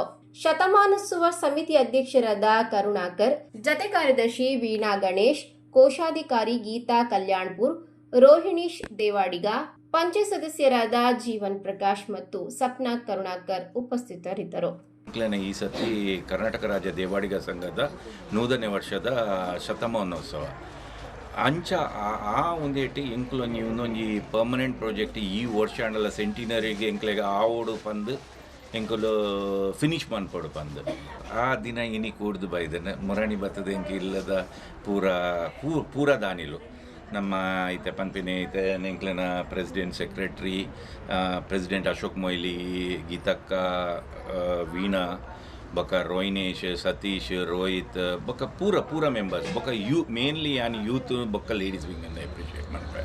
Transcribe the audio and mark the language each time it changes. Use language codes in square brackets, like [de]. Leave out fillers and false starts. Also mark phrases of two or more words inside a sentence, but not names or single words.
[kn] ಶತಮಾನೋತ್ಸವ ಸಮಿತಿ ಅಧ್ಯಕ್ಷರಾದ ಕರುಣಾಕರ್, ಜತೆ ಕಾರ್ಯದರ್ಶಿ ವೀಣಾ ಗಣೇಶ್, ಕೋಶಾಧಿಕಾರಿ ಗೀತಾ ಕಲ್ಯಾಣ್ಪುರ್, ರೋಹಿಣೀಶ್ ದೇವಾಡಿಗ, ಪಂಚಾಯತ್ ಸದಸ್ಯರಾದ ಜೀವನ್ ಪ್ರಕಾಶ್ ಮತ್ತು ಸಪ್ನಾ ಕರುಣಾಕರ್ ಉಪಸ್ಥಿತರಿದ್ದರು. [tcy] ಈ ಸತಿ ಕರ್ನಾಟಕ ರಾಜ್ಯ ದೇವಾಡಿಗ ಸಂಘದ 100ನೇ ವರ್ಷದ ಶತಮಾನೋತ್ಸವ ಅಂಚ ಆ ಒಂದೇಟಿ ಎಂಕ್ಲು ಒಂಜಿ [en] permanent project [tcy] ಈ ವರ್ಷ ಅಂಡಲ ಸೆಂಟಿನರಿಗೆ ಎಂಕ್ಲೆಗೆ ಆವೋಡು ಪಂದು ಎಂಕುಲು ಫಿನಿಶ್ ಮನ್ಪಡು ಪಂದು ಆ ದಿನ ಇನಿ ಕೂಡ್ದು ಬೈದನೆ ಮುರಣಿ ಬತ್ತದ ಎಂಕ ಇಲ್ಲದ ಪೂರ ದಾನಿಲು ನಮ್ಮ ಐತೆ ಪನ್ಪಿನ ಐತೆ ಎಂಕ್ಲನ [en] president secretary president [tcy] ಅಶೋಕ್ ಮೊಯ್ಲಿ, ಗೀತಕ್ಕ, ವೀಣಾ, ಬೊಕ ರೋಹಿಣೇಶ್, ಸತೀಶ್, ರೋಹಿತ್ ಬೊಕ ಪೂರ ಮೆಂಬರ್ಸ್ ಬೊಕ [en] mainly on youth [tcy] ಬೊಕ್ಕ [en] ladies wing [kn] ಅಂತ ಅಪ್ರಿಷಿಯೇಟ್ ಮಾಡ್ತಾರೆ.